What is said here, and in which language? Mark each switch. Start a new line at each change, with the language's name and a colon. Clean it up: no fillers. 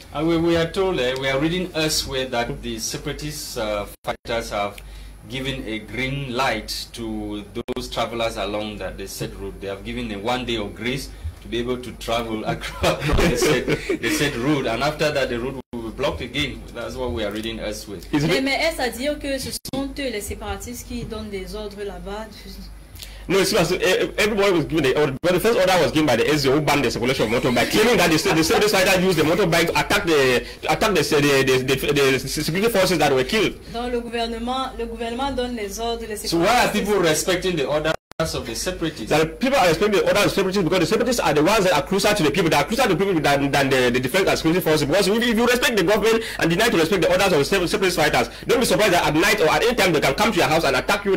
English: We are told, we are reading elsewhere that the separatist fighters have given a green light to those travelers along the said route. They have given a 1 day of grace to be able to travel across the said route, and after that the route will be blocked again. That's what we are reading elsewhere.
French: Mais est-ce à dire que ce sont eux les séparatistes qui donnent des ordres là-bas?
English: No, it's not. Everybody was given the order, but the first order was given by the SZO who banned the circulation of motorbikes, claiming that the separatist fighters used the motorbike to attack the security forces that were killed.
French: Donc le gouvernement donne les ordres.
English: So why are people respecting the orders of the separatists? That people are respecting the orders of the separatists because the separatists are the ones that are closer to the people. They are closer to the people than the defense and security forces. Because if you respect the government and deny to respect the orders of the separatist fighters, don't be surprised that at night or at any time they can come to your house and attack you.